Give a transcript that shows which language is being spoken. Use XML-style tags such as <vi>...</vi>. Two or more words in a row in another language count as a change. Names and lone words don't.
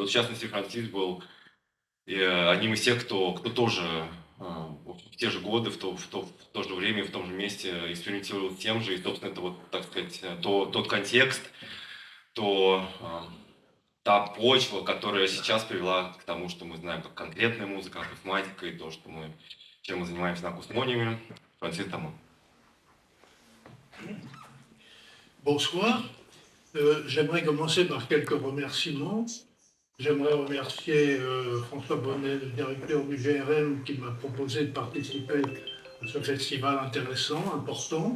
<ru>Вот, в частности, Франциск был одним из тех, кто тоже в те же годы, в то же время, в том же месте экспериментировал с тем же. И, собственно, это вот, так сказать, тот контекст, та почва, которая сейчас привела к тому, что мы знаем как конкретная музыка, акусматика и то, чем мы занимаемся на Акусмониуме. Франциск Тамон.</ru> <fr>Bonsoir. J'aimerais commencer par quelques remerciements. J'aimerais remercier François Bonnet, le directeur du GRM, qui m'a proposé de participer à ce festival intéressant, important.</fr>